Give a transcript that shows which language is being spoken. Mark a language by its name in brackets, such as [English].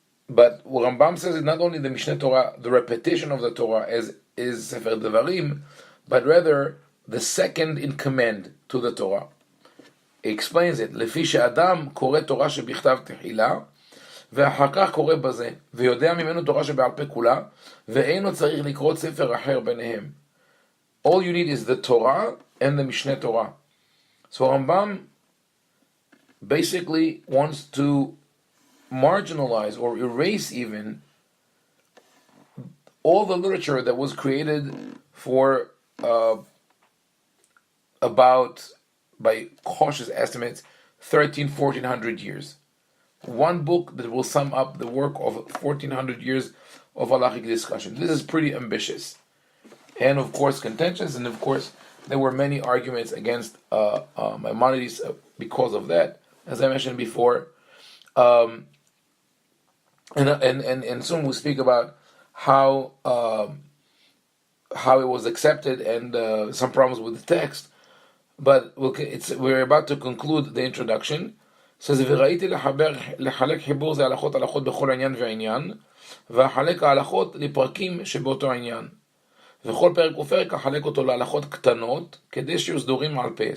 [English] But what Rambam says is not only the Mishneh Torah, the repetition of the Torah as is Sefer Devarim, but rather the second in command to the Torah. He explains it, [Hebrew] לפי שאדם קורא תורה שבכתב תחילה, ואחר כך קורא בזה, ויודע ממנו תורה שבעל פה כולה, ואינו צריך לקרוא ספר אחר ביניהם. [English] All you need is the Torah and the Mishneh Torah. So Rambam basically wants to marginalize or erase even all the literature that was created for about, by cautious estimates, 1400 years. One book that will sum up the work of 1400 years of halachic discussion. This is pretty ambitious, and of course contentious, and of course there were many arguments against Maimonides because of that, as I mentioned before. And soon we'll speak about how it was accepted and some problems with the text. But we're about to conclude the introduction. It says, [Hebrew] וראיתי לחלק חיבור זה הלכות בכל עניין ועניין, ואחלק ההלכות לפרקים שבאותו עניין. וכל פרק ופרק אחלק אותו להלכות קטנות, כדי שיהיו סדורים על פה.